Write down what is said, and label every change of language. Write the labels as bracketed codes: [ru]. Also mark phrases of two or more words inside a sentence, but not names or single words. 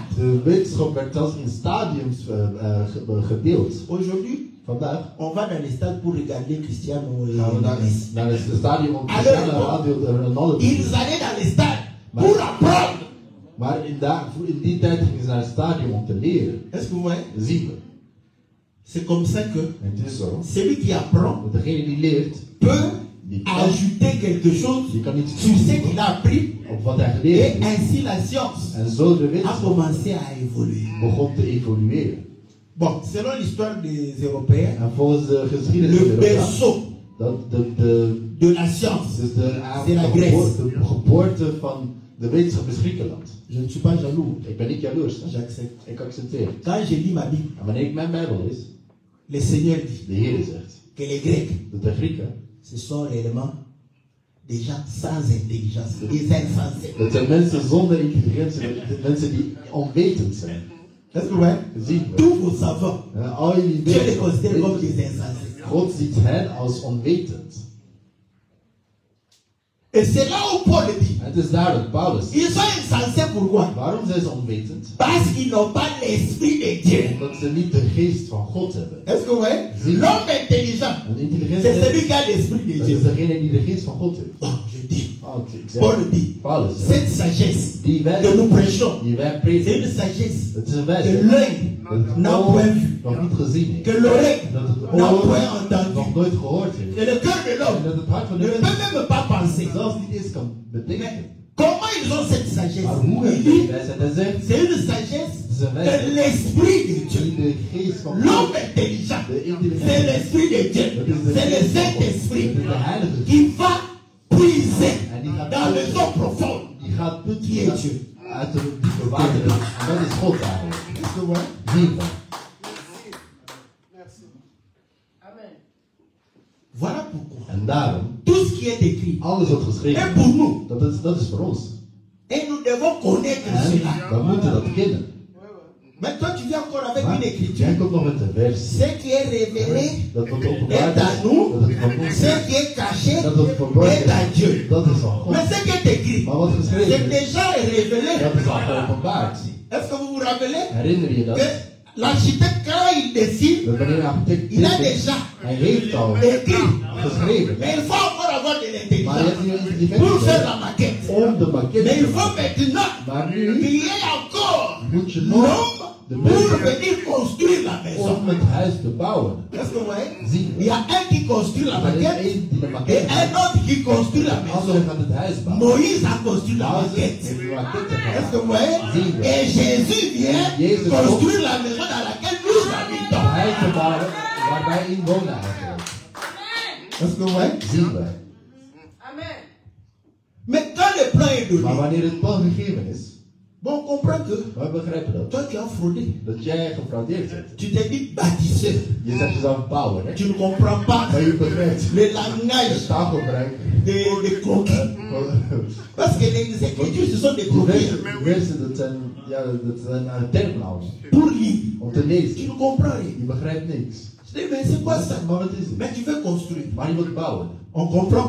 [nl] de wetenschap werd zelfs in stadiums gedeeld. [fr] Aujourd'hui, [nl] Vandaag [fr] on va dans les stades pour regarder Cristiano et [nl] gaan we [fr] Messi. [nl] naar het stadion om [fr] Alors, [nl] Cristiano Ronaldo te [fr] Ils [nl] zien. [fr] allaient dans les stades pour apprendre. [nl] Maar in die tijd gingen ze naar het stadion om te leren. [fr] Est-ce que vous voyez? [nl] Zien we. [fr] C'est comme ça que [nl] En het is zo. [fr] celui qui apprend [nl] Dat degene die leert, [fr] peut [nl] die kan, [fr] ajouter quelque chose [nl] die kan iets [fr] sur ce [nl] toevoegen [fr] qu'il a appris [nl] op wat hij geleerd [fr] et [nl] heeft. [fr] ainsi la science [nl] En zo de [fr] a [nl] wetenschap [fr] commencé à évoluer. [nl] begon te evolueren. [fr] Bon, selon l'histoire des Européens, [nl] En volgens de geschiedenis van [fr] le [nl] Europa, [fr] berceau de la science. [nl] Dus [fr] C'est la Grèce. [nl] de geboorte van de wetenschap is Griekenland. [fr] Je ne suis pas jaloux. [nl] Ik ben niet jaloers. Hè? [fr] J'accepte. [nl] Ik accepteer. [fr] Quand je lis ma Bible, [nl] En wanneer ik mijn Bijbel lees, [fr] le Seigneur dit [nl] de Heer zegt [fr] que les Grecs, [nl] dat de Grieken, [fr] ce sont réellement des gens sans intelligence, des insensés. [nl] dat zijn mensen zonder intelligentie, de mensen die onwetend zijn. [fr] Est-ce que vous voyez? [nl] Zien we. [fr] Tous vos savants, [nl] Al jullie [fr] Dieu les considère [nl] weten, [fr] comme des insensés. [nl] God ziet hen als onwetend. [fr] Et c'est là où Paul dit, [nl] Het is daar dat Paulus. [fr] ils sont insensés pourquoi? [nl] Waarom zijn ze onwetend? [fr] Parce qu'ils n'ont pas l'esprit de Dieu. [nl] Omdat ze niet de geest van God hebben. [fr] Est-ce que vous voyez? L'homme intelligent, [nl] Een intelligente [fr] c'est celui qui a l'esprit de [nl] dat [fr] Dieu. [nl] is degene die de geest van God heeft. [fr] Bon, je dis, [nl] Ik zeg, [fr] Paul dit, [nl] Paulus, [fr] cette sagesse [nl] die wij, [fr] que nous prêchons, [nl] die wij [fr] c'est [nl] prediken, [fr] une sagesse [nl] het is een [fr] que [nl] wijsheid [fr] l'œil [nl] dat [fr] n'a [nl] het [fr] point [nl] oog [fr] vu, [nl] nog niet gezien heeft. [fr] que l'oreille [nl] Dat het [fr] n'a [nl] oor [fr] point [nl] nog [fr] entendu, [nl] nooit gehoord heeft. [fr] et le cœur de [nl] En [fr] l'homme [nl] dat het hart van [fr] ne [nl] de [fr] peut [nl] mens [fr] même pas penser. [nl] zelfs niet eens kan bedenken. [fr] Comment ils ont cette sagesse? [nl] Maar hoe [fr] Il [nl] hebben [fr] dit, [nl] die wijsheid? Hij zegt, [fr] c'est une sagesse [nl] het is een [fr] de [nl] wijsheid [fr] l'esprit de Dieu. [nl] die de geest van [fr] L'homme [nl] God, [fr] intelligent, [nl] de [fr] c'est [nl] intelligentie, [fr] l'esprit de Dieu. [nl] dat is de [fr] C'est le [nl] geest van God, [fr] Saint-Esprit [nl] dat is de heilige geest. [fr] qui va puiser [nl] En die gaat [fr] dans les eaux profondes. [nl] Die gaat putten [fr] Qui est Dieu? [nl] uit de diepe wateren. En dat is God eigenlijk. [fr] Est-ce que vous voyez? [nl] Zien we. [fr] Voilà pourquoi [nl] En daarom, [fr] tout ce qui est écrit [nl] alles wat geschreven [fr] est pour nous. [nl] is, dat is voor ons. [fr] Et nous devons connaître [nl] En [fr] cela. [nl] we moeten dat kennen. [fr] Mais toi, tu viens encore avec [nl] Maar [fr] une écriture. [nl] jij komt nog met een vers. [fr] Ce qui est révélé [nl] Dat wat [fr] est [nl] openbaar [fr] à [nl] is, [fr] nous. [nl] dat het van ons [fr] Ce [nl] is. [fr] qui est caché [nl] Dat wat verborgen [fr] est à Dieu. [nl] is, dat is van God. [fr] Mais ce qui est écrit, [nl] Maar wat [fr] c'est [nl] geschreven is, [fr] déjà révélé. [nl] dat is al geopenbaard. [fr] Est-ce que vous vous rappelez [nl] Herinner je dat? [fr] que l'architecte, quand il dessine, [nl] Dat wanneer een architect [fr] il a [nl] dit, [fr] déjà [nl] hij heeft al [fr] écrit. [nl] geschreven. [fr] Mais il faut encore avoir de [nl] Maar je [fr] l'intelligence [nl] hebt niet [fr] pour faire [nl] intelligentie [fr] la maquette. [nl] om de maquette [fr] Mais [nl] te [fr] il faut [nl] maken. [fr] maintenant [nl] Maar nu [fr] qu'il y ait encore [nl] moet je nog [fr] l'homme [nl] de [fr] pour [nl] mensen [fr] venir construire la maison. [nl] om het huis te bouwen. [fr] Est-ce que vous voyez? [nl] Zien [fr] Il y [nl] we. [fr] a un qui construit la [nl] Maar er is [fr] maquette [nl] één die de [fr] et [nl] maquette [fr] un [nl] maakt. [fr] autre qui construit la [nl] De [fr] maison. [nl] andere gaat het huis bouwen. [fr] Moïse a construit la [nl] Mozes [fr] maquette. [nl] heeft de maquette [fr] Est-ce que [nl] gemaakt. [fr] vous voyez? [nl] Zien we. [fr] Et Jésus vient [nl] Jezus [fr] construire la maison dans laquelle nous [nl] Een [fr] habitons. [nl] huis te bouwen waar wij in wonen eigenlijk. [fr] Est-ce que vous voyez? [nl] Zien we. [fr] Mais quand le plan est [nl] Maar [fr] donné, [nl] wanneer het plan gegeven is, [fr] bon, on comprend que [nl] wij begrijpen dat. [fr] toi tu as fraudé. [nl] Dat jij gefraudeerd hebt. [fr] Tu t'es dit bâtisseur. [nl] Je zegt jezelf bouwen, hè? [fr] Tu ne comprends pas [nl] Maar je begrijpt [fr] le langage [nl] het taalgebruik. [fr] des croquis. Parce que les écritures, ce sont des croquis. [nl] Versen, dat zijn termen al. [fr] Pour lire. [nl] Om te [fr] Tu [nl] lezen. [fr] ne comprends rien. [nl] Je begrijpt niks. [fr] Je dis, mais c'est quoi ça? [nl] Maar wat is het? [fr] Mais tu veux construire. [nl] Maar je moet bouwen. [fr] On comprend